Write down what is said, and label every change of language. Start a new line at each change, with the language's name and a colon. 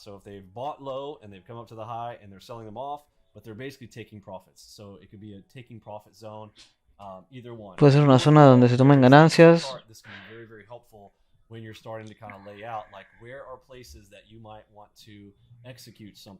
English: So if they've bought low and they've come up to the high and they're selling them off, but they're basically taking profits. So it could be a taking profit zone, either one.
Spanish: Puede ser una zona donde se tomen ganancias.
English: This can be very, very helpful when you're starting to kind of lay out, like, where are places that you might want to execute something.